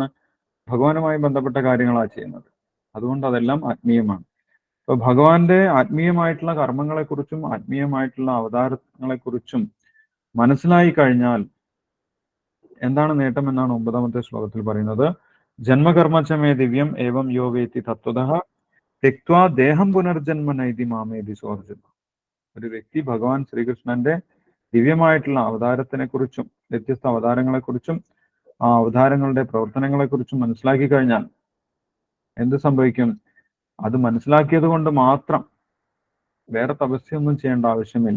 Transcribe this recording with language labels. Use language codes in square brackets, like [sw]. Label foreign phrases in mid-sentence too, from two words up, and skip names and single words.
[ml] ഭഗവാനുമായി ബന്ധപ്പെട്ട കാര്യങ്ങളാണ് ചെയ്യുന്നത്. അതുകൊണ്ട് അതെല്ലാം ആത്മീയമാണ്. അപ്പൊ ഭഗവാന്റെ ആത്മീയമായിട്ടുള്ള കർമ്മങ്ങളെക്കുറിച്ചും ആത്മീയമായിട്ടുള്ള അവതാരങ്ങളെക്കുറിച്ചും മനസ്സിലായി കഴിഞ്ഞാൽ എന്താണ് നേട്ടം എന്നാണ് 9-ാമത്തെ ശ്ലോകത്തിൽ പറയുന്നത്. [sa] जन्म कर्म च मे दिव्यम् एवं यो वेत्ति तत्त्वतः त्यक्त्वा देहं पुनर्जन्म नैति मामेति सोऽर्जुन. [ml] ഒരു വ്യക്തി ഭഗവാൻ ശ്രീകൃഷ്ണന്റെ ദിവ്യമായിട്ടുള്ള അവതാരത്തിനെ കുറിച്ചും വ്യത്യസ്ത അവതാരങ്ങളെക്കുറിച്ചും ആ അവതാരങ്ങളുടെ പ്രവർത്തനങ്ങളെക്കുറിച്ചും മനസ്സിലാക്കി കഴിഞ്ഞാൽ എന്ത് സംഭവിക്കും? അത് മനസ്സിലാക്കിയത് കൊണ്ട് മാത്രം വേറെ തപസ്യൊന്നും ചെയ്യേണ്ട ആവശ്യമില്ല.